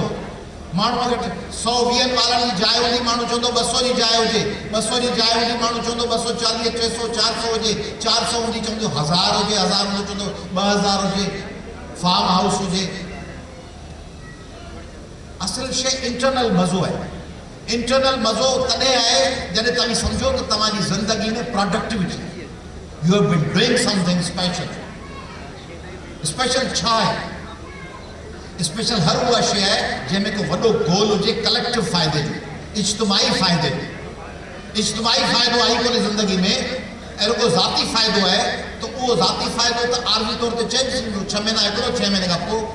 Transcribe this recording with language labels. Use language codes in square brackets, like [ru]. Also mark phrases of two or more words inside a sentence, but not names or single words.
[sd] माण्हू वटि 120 वारनि जी जाइ हूंदी, माण्हू चवंदो 200 जी जाइ हुजे, 200 जी जाइ हूंदी, माण्हू चवंदो 240, 300, 400 हुजे, 400 हूंदी, चवंदो 1000 हुजे, 1000 हूंदो चवंदो 2000 हुजे, [en] farm house [sd] हुजे। असल शइ इंटरनल मज़ो आहे। इंटरनल मज़ो तॾहिं आहे जॾहिं तव्हां सम्झो त तव्हांजी ज़िंदगी में प्रोडक्टिविटी, [en] you have been doing something special. [sd] स्पेशल छा आहे? स्पेशल हर उहा शइ आहे जंहिंमें को वॾो गोल हुजे, कलेक्टिव फ़ाइदे जो, इज्तिमाही फ़ाइदे जो। इज्तिमाही फ़ाइदो आहे कोन्हे ज़िंदगी में, ऐं रुगो ज़ाती फ़ाइदो आहे, त उहो ज़ाती फ़ाइदो त आर्ज़ी तौर ते चइजी सघंदो 6 महीना हिकिड़ो, 6 महीने खां पोइ।